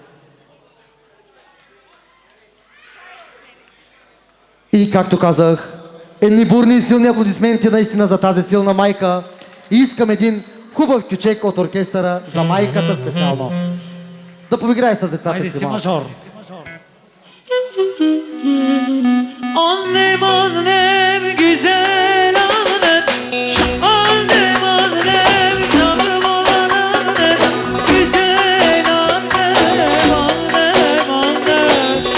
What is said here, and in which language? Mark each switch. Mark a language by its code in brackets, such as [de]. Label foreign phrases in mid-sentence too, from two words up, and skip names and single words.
[bg] И както казах, едни бурни и силни аплодисменти наистина за тази силна майка. И искам един хубав кючек от оркестъра за майката специално. Да поиграе с децата си малко. [tr] Annem annem güzel annem, annem annem canım olan annem, güzel annem annem annem.